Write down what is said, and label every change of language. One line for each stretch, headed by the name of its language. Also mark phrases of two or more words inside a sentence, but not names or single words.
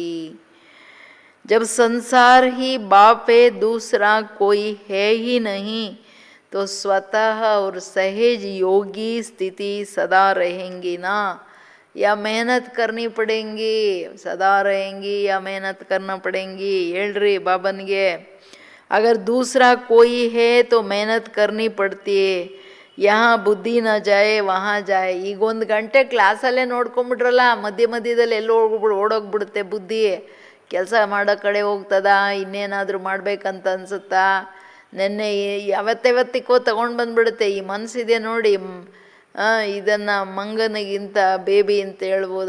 Hindi: जब संसार ही बाप है, दूसरा कोई है ही नहीं, तो स्वतः और सहज योगी स्थिति सदा रहेंगी ना, या मेहनत करनी पड़ेंगी? सदा रहेंगी या मेहनत करना पड़ेंगी?
Kannada: ಹೇಳ್ರಿ ಬಾಬನ್ಗೆ.
Hindi: अगर दूसरा कोई है तो मेहनत करनी पड़ती है, यहाँ बुद्धि न जाए वहाँ जाए.
Kannada: ಈಗ 1 ಗಂಟೆ ಕ್ಲಾಸಲ್ಲೇ ನೋಡ್ಕೊಂಬಿಟ್ರಲ್ಲ, ಮಧ್ಯದಲ್ಲಿ ಎಲ್ಲೋ ಓಡೋಗ್ಬಿಡುತ್ತೆ ಬುದ್ಧಿ. ಕೆಲಸ ಮಾಡೋ ಕಡೆ ಹೋಗ್ತದ, ಇನ್ನೇನಾದರೂ ಮಾಡ್ಬೇಕಂತ ಅನ್ಸುತ್ತಾ, ನೆನ್ನೆ ಯಾವತ್ತಿಗೋ ತಗೊಂಡು ಬಂದ್ಬಿಡುತ್ತೆ. ಈ ಮನಸ್ಸಿದೆ ನೋಡಿ, ಇದನ್ನು ಮಂಗನಿಗಿಂತ ಬೇಬಿ ಅಂತ ಹೇಳ್ಬೋದು.